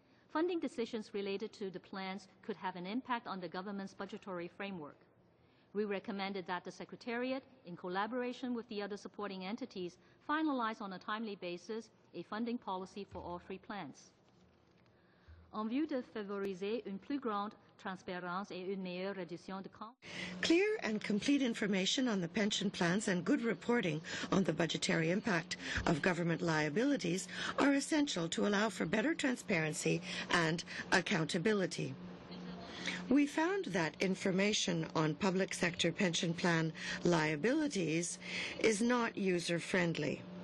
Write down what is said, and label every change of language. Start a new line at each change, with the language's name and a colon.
English: Funding decisions related to the plans could have an impact on the government's budgetary framework. We recommended that the Secretariat, in collaboration with the other supporting entities, finalize on a timely basis a funding policy for all three plans.
French: En vue de favoriser une plus grande transparence et une meilleure reddition de comptes.
English: Clear and complete information on the pension plans and good reporting on the budgetary impact of government liabilities are essential to allow for better transparency and accountability. We found that information on public sector pension plan liabilities is not user-friendly.